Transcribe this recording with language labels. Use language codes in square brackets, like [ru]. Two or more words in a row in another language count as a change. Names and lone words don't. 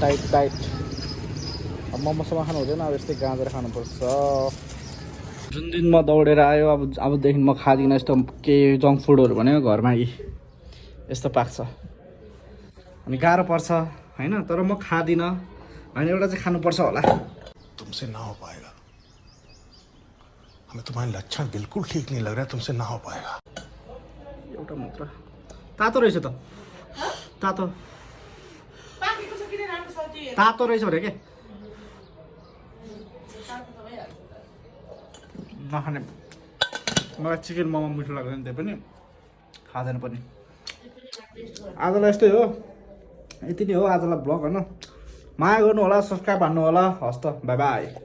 [ne] डाइट अब मोमोसम्म खानु हुँदैन अब यस्तै गाँजेर खानुपर्छ जुन दिन म दौडेर आयो अबदेखि म खाँदिनँ यस्तो केही [en] junk foods [ne] भनेको घरमा यस्तो पाक्छ अनि गाह्रो पर्छ होइन तर म खाँदिनँ होइन एउटा चाहिँ खानुपर्छ होला [hi] तुमसे ना हो पाएगा हमें तुम्हारे लक्षण बिल्कुल ठीक नहीं लग रहा है तुमसे ना हो पाएगा [ne] एउटा मात्र तातो रहेछ त तातो तातो रहेछ अरे के नखाने मलाई चिकन मोमो मिठो लाग्दैन त्यही पनि खाँदैन पनि आजलाई यस्तै हो यति नै हो आजलाई ब्लग होइन माया गर्नु होला सब्सक्राइब हान्नु होला हस् त [en] bye bye